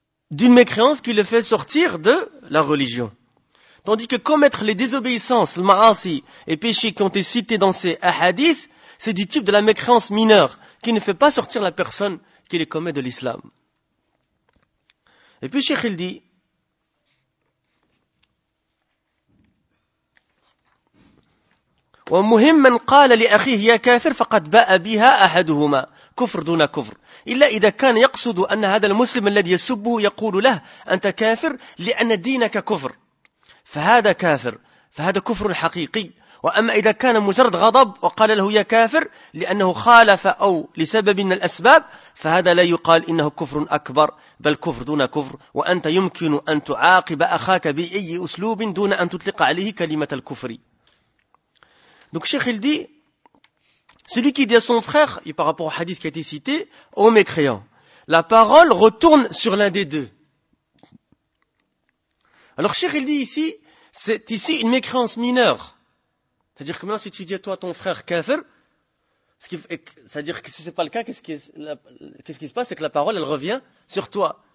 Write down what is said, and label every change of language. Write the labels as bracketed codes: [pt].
[fr] D'une mécréance qui le fait sortir de la religion. Tandis que commettre les désobéissances, le ma'asi et péchés qui ont été cités dans ces hadiths, c'est du type de la mécréance mineure qui ne fait pas sortir la personne qui les commet de l'islam. Et puis Cheikh il dit, [ar] ومهم من قال لأخيه يا كافر فقد باء بها أحدهما كفر دون كفر إلا إذا كان يقصد أن هذا المسلم الذي يسبه يقول له أنت كافر لأن دينك كفر فهذا كافر فهذا كفر حقيقي. وأما إذا كان مجرد غضب وقال له يا كافر لأنه خالف أو لسبب من الأسباب فهذا لا يقال إنه كفر أكبر بل كفر دون كفر. وأنت يمكن أن تعاقب أخاك بأي أسلوب دون أن تطلق عليه كلمة الكفر. [fr] Donc Cheikh il dit, celui qui dit à son frère, et par rapport au hadith qui a été cité, ô mécréant, la parole retourne sur l'un des deux. Alors Cheikh il dit ici, c'est ici une mécréance mineure. C'est-à-dire que maintenant, si tu dis à toi, ton frère kafir, c'est-à-dire que si ce n'est pas le cas, qu'est-ce qui se passe? C'est que la parole, elle revient sur toi.